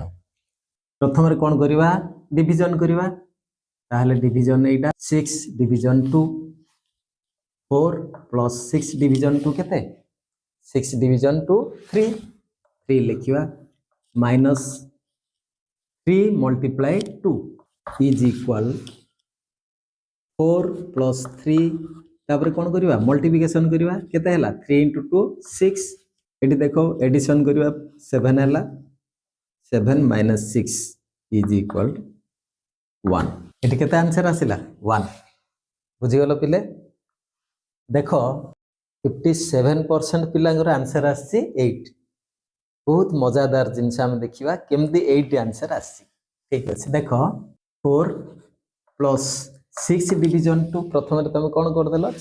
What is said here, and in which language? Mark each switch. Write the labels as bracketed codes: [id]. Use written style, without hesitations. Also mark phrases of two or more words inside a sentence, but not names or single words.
[or] ପ୍ରଥମ ରେ କଣ କରିବା? ଡିଭିଜନ କରିବା। ତାହେଲେ ଡିଭିଜନ ଏଟା 6 ଡିଭିଜନ 2, 4 + 6 ଡିଭିଜନ 2 କେତେ? 6 ଡିଭିଜନ 2 3। 3 ଲେଖିବା -3 × 2 [en] is equal [or] 4 + 3। ତାପର କଣ କରିବା? ମଲ୍ଟିପ୍ଲିକେସନ କରିବା। କେତେ ହେଲା? 3 × 2 6। ଏଟି ଦେଖ ଏଡିସନ କରିବା 7 ହେଲା, 7 - 6 [en] is equal [or] 1। ଏଟି କେତେ ଆନସର ଆସିଲା? 1। ବୁଝି ଗଲ ପିଲେ? ଦେଖ 57% ପିଲାଙ୍କର ଆନସର ଆସି 8। ବହୁତ ମଜାଦାର ଜିନିଷ ହମ ଦେଖିବା କେମିତି 8 ଆନସର ଆସି। ଠିକ ଅଛି। ଦେଖ 4 + 6 ଡିଭିଜନ 2 ପ୍ରଥମ ରେ ତୁମ କଣ କର ଦେଲ?